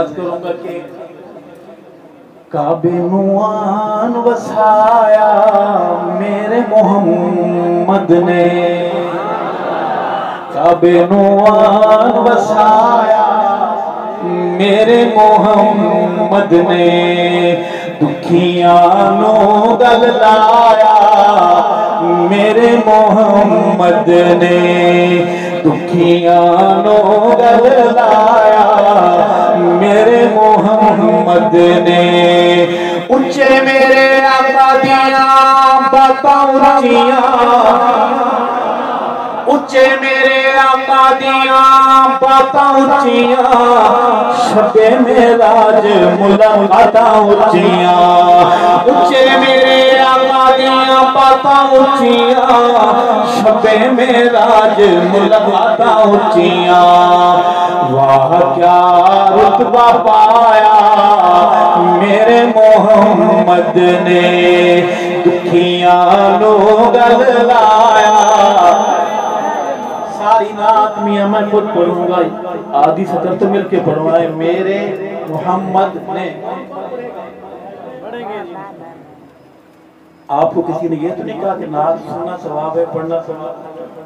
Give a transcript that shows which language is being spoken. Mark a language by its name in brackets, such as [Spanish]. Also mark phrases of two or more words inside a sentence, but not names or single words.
[Urdu] عرض کروں گا کہ [Punjabi] کعبے نوان وسایا میرے محمد نے. کعبے نوان وسایا میرے محمد نے. دکھیاں نو گل لایا میرے محمد نے. دکھیاں نو گل لایا میرے محمد نے. اونچے میرے آقا دیاں باتاں اونچیاں. اونچے میرے آقا دیاں باتاں اونچیاں. شب معراج ملاقاتاں اونچیاں. اونچے میرے آقا دیاں باتاں اونچیاں. شب معراج ملاقاتاں اونچیاں. واہ کیا رتبہ پایا میرے محمد نے. دکھیاں نو گل لایا. [Urdu] ساری نعت میاں میں خود پڑھوں گا. آدھی سطر تو مل کے پڑھوائے میرے محمد نے. آپ کو کسی نے یہ تو نہیں کہا کہ نعت سننا ثواب ہے پڑھنا ثواب ہے.